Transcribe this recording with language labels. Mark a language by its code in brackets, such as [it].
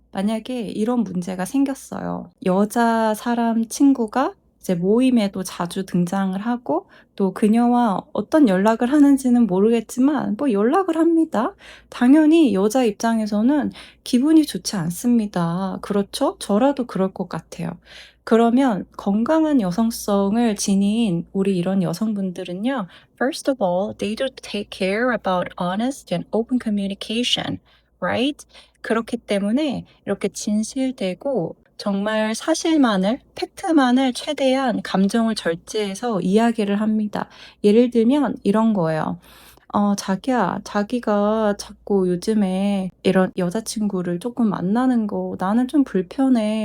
[ko] 만약에 이런 문제가 생겼어요. 여자 사람 친구가 이제 모임에도 자주 등장을 하고 또 그녀와 어떤 연락을 하는지는 모르겠지만 뭐 연락을 합니다. 당연히 여자 입장에서는 기분이 좋지 않습니다. 그렇죠? 저라도 그럴 것 같아요. 그러면 건강한 여성성을 지닌 우리 이런 여성분들은요. [en] First of all, they do take care about honest and open communication, right? [ko] 그렇기 때문에 이렇게 진실되고 정말 사실만을, 팩트만을 최대한 감정을 절제해서 이야기를 합니다. 예를 들면 이런 거예요. 자기야, 자기가 자꾸 요즘에 이런 여자친구를 조금 만나는 거 나는 좀 불편해.